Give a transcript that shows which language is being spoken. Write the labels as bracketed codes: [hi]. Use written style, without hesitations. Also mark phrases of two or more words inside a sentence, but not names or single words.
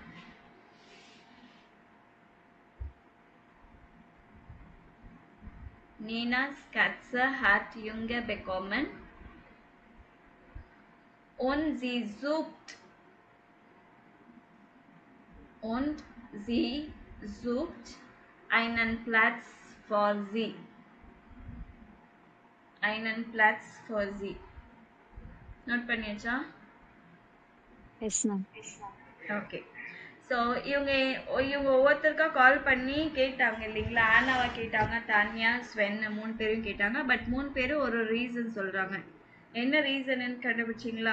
[de] Nina's Katze hat Junge bekommen und sie sucht einen Platz für sie. Einen Platz für sie. [ta] நோட் பண்ணியாச்சா? [en] Yes ma'am. [ta] ஓகே. ஸோ இவங்க ஒவ்வொருத்தருக்கா கால் பண்ணி கேட்டாங்க இல்லைங்களா. ஆனாவை கேட்டாங்க, தானியா, ஸ்வென் 3 பேரும் கேட்டாங்க. பட் 3 பேரும் ஒரு ரீசன் சொல்றாங்க. என்ன ரீசன்னு கண்டுபிடிச்சிங்களா?